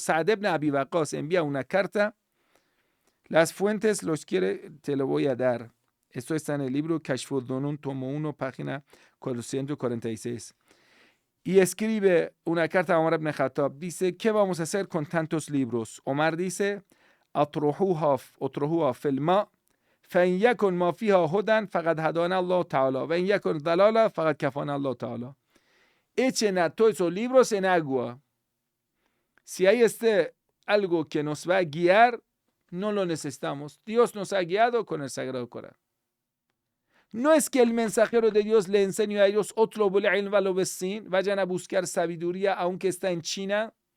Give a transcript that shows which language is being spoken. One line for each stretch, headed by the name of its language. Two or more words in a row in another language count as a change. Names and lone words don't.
Spanish: Sa'd ibn Abi Waqqas envía una carta. Las fuentes te lo voy a dar. Esto está en el libro Kashfud Dunun, tomo 1, página 446. Y escribe una carta a Omar ibn Khattab. Dice, ¿qué vamos a hacer con tantos libros? Omar dice,
Arabic: اطرحوها في الماء فإن يكن ما فيها هدى فقد هدانا الله تعالى وإن يكن ضلالا فقد كفانا الله تعالى.
Spanish: Echen a todos esos libros en agua. Si hay algo que nos va a guiar, no lo necesitamos. Dios nos ha guiado con el Sagrado Corán. No es que el mensajero de Dios le enseñe a ellos vayan a buscar sabiduría aunque está en China.